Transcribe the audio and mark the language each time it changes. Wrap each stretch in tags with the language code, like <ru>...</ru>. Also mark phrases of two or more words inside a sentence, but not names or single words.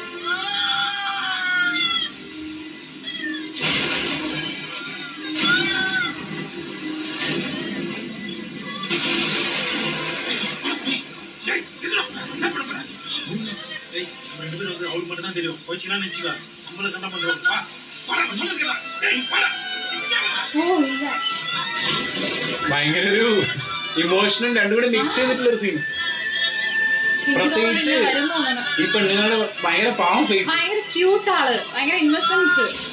<ta>அவளுக்கு மட்டும் தான் தெரியும். போச்சுன்னா நினைச்சுக்கா நம்மள சண்டை பண்றோம்.</ta> <ml>ഭയങ്കര ഒരു ഇമോഷനും രണ്ടും കൂടെ മിക്സ് ചെയ്തിട്ടുള്ള ഒരു സീൻ. പ്രത്യേകിച്ച് ഈ പെണ്ണുങ്ങളുടെ ഭയങ്കര പാവം ഫേസ്, ഭയങ്കര ക്യൂട്ട് ആള്, ഭയങ്കര ഇന്നസെൻസ്.</ml>